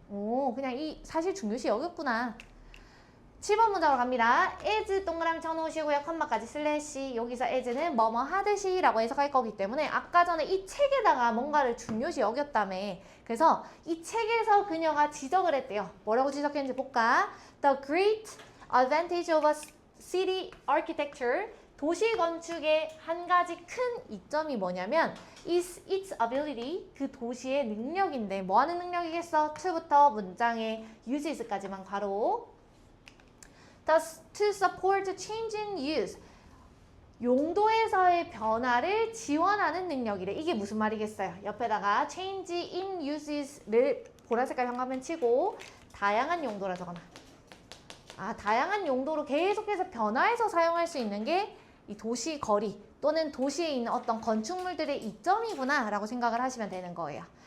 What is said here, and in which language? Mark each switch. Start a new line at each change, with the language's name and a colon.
Korean: 오, 그냥 이 사실 중요시 여겼구나. 7번 문장으로 갑니다. as 동그라미 쳐놓으시고요. 컴마까지 슬래시. 여기서 as는 뭐뭐 하듯이 라고 해석할 거기 때문에 아까 전에 이 책에다가 뭔가를 중요시 여겼다며. 그래서 이 책에서 그녀가 지적을 했대요. 뭐라고 지적했는지 볼까?
English: The great advantage of a city architecture.
Korean: 도시 건축의 한 가지 큰 이점이 뭐냐면
English: is its ability,
Korean: 그 도시의 능력인데 뭐 하는 능력이겠어? to부터 문장의 uses까지만 괄호.
English: Thus, to support changing use.
Korean: 용도에서의 변화를 지원하는 능력이래. 이게 무슨 말이겠어요? 옆에다가
English: change in uses
Korean: 를 보라색깔 현관펜 치고 다양한 용도라 적어놔. 아, 다양한 용도로 계속해서 변화해서 사용할 수 있는 게 이 도시 거리 또는 도시에 있는 어떤 건축물들의 이점이구나 라고 생각을 하시면 되는 거예요.